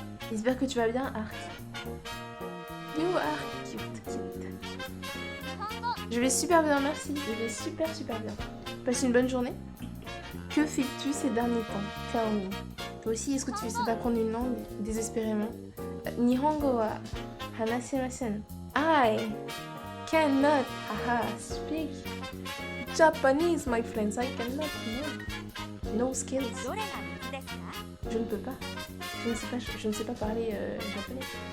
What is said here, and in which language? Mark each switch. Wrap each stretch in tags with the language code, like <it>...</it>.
<fr>J'espère que tu vas bien, Arc.</fr> <en>Yo, Arc, cute, cute.</en> <fr>Je vais super bien, merci. Je vais super bien. Passe une bonne journée. Que fais-tu ces derniers temps?</fr> <en>Tell me.</en> <fr>Toi aussi, est-ce que tu essaies d'apprendre une langue désespérément?</fr> <ja>Nihongo wa hanasemasen.</ja> <en>I cannot speak Japanese, my friends. I cannot. No skills.</en> <ja>どれが水ですか</ja> <fr>Je ne peux pas. Je ne sais pas parler japonais.</fr>